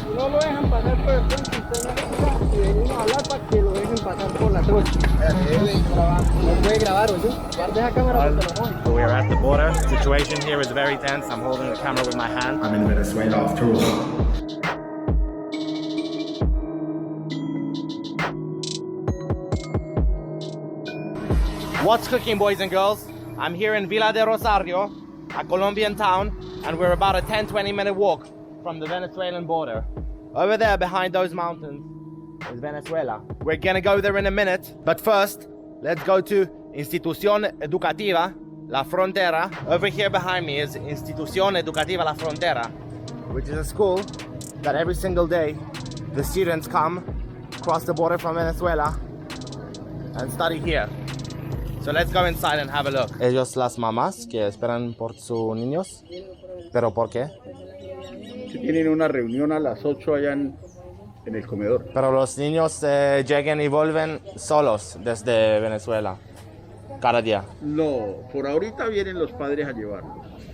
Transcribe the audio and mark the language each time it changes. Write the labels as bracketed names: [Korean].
[Spanish] No lo dejan pasar por el puente, usted no deja y venimos a hablar para que lo dejen pasar por la trocha. No puede grabar, oye. Guarde esa cámara porque lo joden. [English] We are at the border. Situation here is very tense. I'm holding the camera with my hand. I'm in Venezuela after all. What's cooking, boys and girls? I'm here in Villa de Rosario, a Colombian town, and we're about a 10-20 minute walk from the Venezuelan border. Over there behind those mountains is Venezuela. We're gonna go there in a minute, but first, let's go to Institución Educativa La Frontera. Over here behind me is Institución Educativa La Frontera, which is a school that every single day the students come across the border from Venezuela and study here. So let's go inside and have a look. [Spanish] Ellos, las mamás que esperan por sus niños. ¿Pero por qué? Tienen una reunión a las 8 allá en el comedor. Pero los niños llegan y vuelven solos desde Venezuela cada día. No, por ahorita vienen los padres a llevarlos.